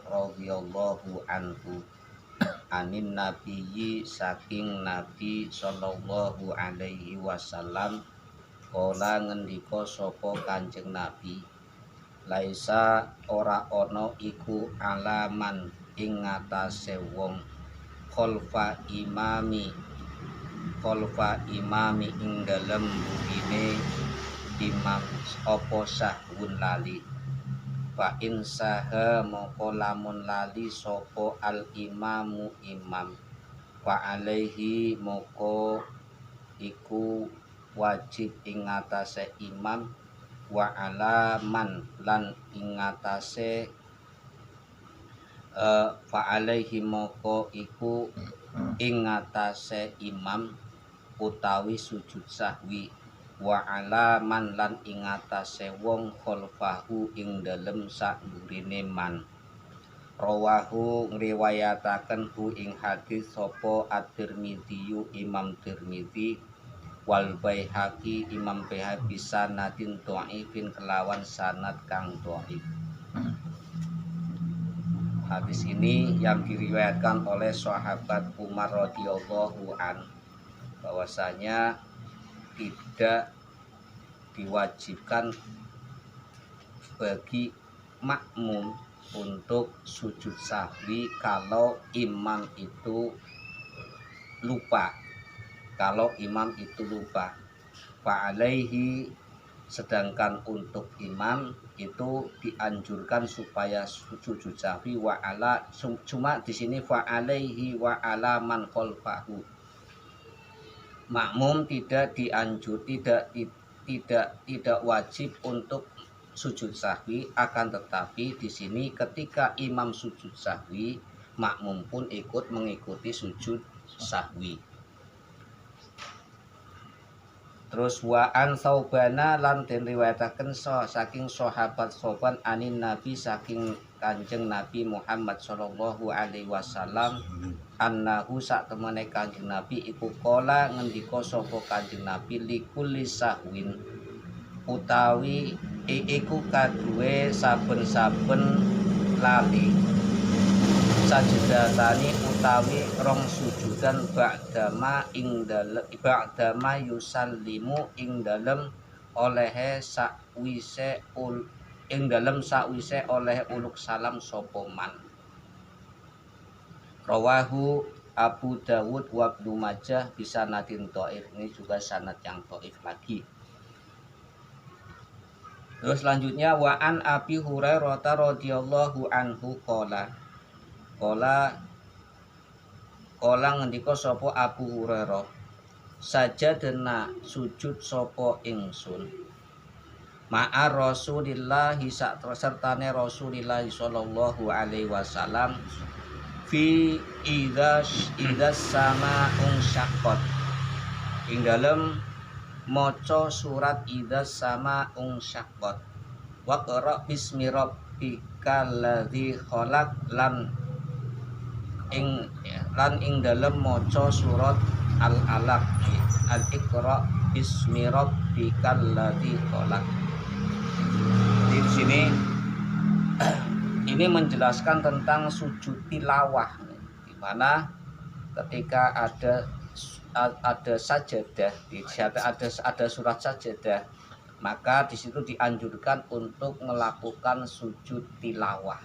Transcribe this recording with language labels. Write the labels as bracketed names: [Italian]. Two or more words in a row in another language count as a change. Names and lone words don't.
[Arabic] رضي الله عنه عن النبي [Javanese] saking Nabi [Arabic] صلى الله عليه وسلم, [Javanese] kala ngendika sapa Kanjeng Nabi, laisa ora ana iku alaman ing ngatasé wong [Arabic] خلف الإمام [Javanese] ing dalem burine imam apa sahun lali. [Arabic] فإن سها [Javanese] moko lamun lali sapa al imamu imam, [Arabic] فعليه [Javanese] moko iku wajib ing ngatasé imam, [Arabic] وعلى من [Javanese] lan ing ngatasé [Arabic] فعليه [Javanese] moko iku ing ngatasé imam utawi sujud sahwi, [Arabic] وعلى من [Javanese] lan ing ngatasé wong khalfahu ing dalem sakmburine man. Rawahu ngriwayataken hu ing hadis sapa at-Tirmidzi, Imam Tirmidzi, wal Baihaqi, Imam Baihaqi [Arabic] سند ضعيف [Javanese] kelawan sanad kang dhaif. [Indonesian] Hadis ini yang diriwayatkan oleh sahabat Umar [Arabic] رضي الله عن, [Indonesian] bahwasanya tidak diwajibkan bagi makmum untuk sujud sahwi kalau imam itu lupa. Kalau imam itu lupa, fa'alaihi, sedangkan untuk imam itu dianjurkan supaya sujud sahwi [Arabic] وعلى, [Indonesian] cuma di sini [Arabic] فعليه وعلى من خلفه. [Indonesian] Makmum tidak tidak wajib untuk sujud sahwi, akan tetapi di sini ketika imam sujud sahwi, makmum pun ikut mengikuti sujud sahwi. [Javanese] Terus [Arabic] وعن ثوبان [Javanese] lan den riwayataken saking sahabat Sauban [Arabic] عن النبي [Javanese] saking Kanjeng Nabi Muhammad [Arabic] صلى الله عليه وسلم, [Javanese] annahu sak temene Kanjeng Nabi iku kala ngendika sapa Kanjeng Nabi, [Arabic] لكل سهو [Javanese] utawi iku kaduwe saben-saben lali, sajedatani utawi rong sujudan ba'dama yusallimu ing dalem olehe sakwise ing dalem sakwise oleh uluk salam sapa man. [Arabic] رواه أبو داود وابن ماجه بإسناد ضعيف. [Indonesian] Ini juga sanad yang dhaif lagi. Terus selanjutnya [Arabic] وعن أبي هريرة رضي الله عنه قال [Javanese] ngendika sapa [Arabic] Abu Hurairah sajadna [Javanese] sujud sapa ingsun [Arabic] مع رسول الله sertane Rasulillah صلى الله عليه وسلم في إذا السماء انشقت [Javanese] ing dalem maca surat [Arabic] إذا السماء انشقت واقرأ باسم ربك الذي خلق lan [Javanese] ing dalem maca surat [Arabic] al-alaq اقرأ باسم ربك الذي خلق. [Indonesian] Di sini ini menjelaskan tentang sujud tilawah, di mana ketika ada sajadah, ada surat sajadah, maka di situ dianjurkan untuk melakukan sujud tilawah.